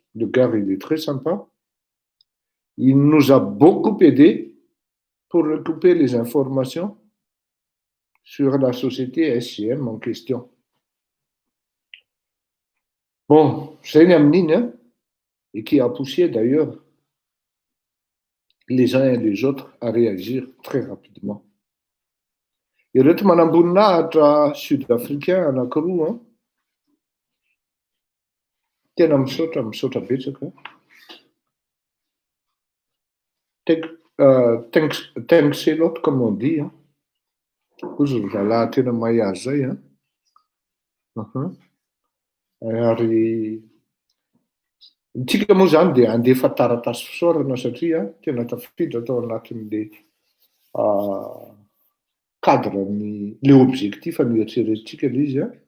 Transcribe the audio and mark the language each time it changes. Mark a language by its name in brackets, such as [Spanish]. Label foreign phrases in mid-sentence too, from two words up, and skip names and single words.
[French] Le gars, il est très sympa. Il nous a beaucoup aidé pour recouper les informations sur la société SCM en question. Bon, c'est une amine, et qui a poussé d'ailleurs les uns et les autres à réagir très rapidement. [Malagasy] Ireto manamboninahitra sud-africain anankiroa tena misaotra betsaka. [English] Thanks a lot [French] comme on dit. [Malagasy] Ozy ry zalahy tena mahay azy zay. Ary tsika moa zany dia andefa taratasy fisaorana satria tena tafiditra tao anatin'le cadre-ny le objectif ny eritreretintsika le izy.